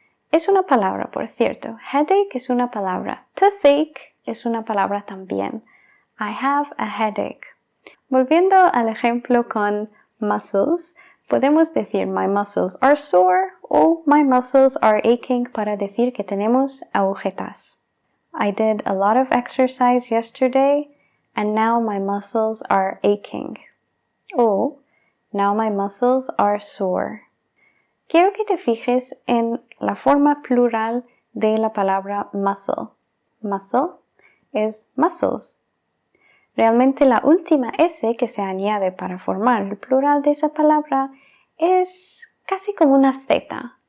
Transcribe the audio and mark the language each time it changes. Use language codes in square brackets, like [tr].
[es] Es una palabra, por cierto. Headache es una palabra. Toothache es una palabra también. [en] I have a headache. [es] Volviendo al ejemplo con [en] muscles, [es] podemos decir [en] my muscles are sore o my muscles are aching [es] para decir que tenemos agujetas. [en] I did a lot of exercise yesterday and now my muscles are aching. O now my muscles are sore. [es] Quiero que te fijes en la forma plural de la palabra muscle. Muscle es muscles. Realmente la última S que se añade para formar el plural de esa palabra es casi como una Z.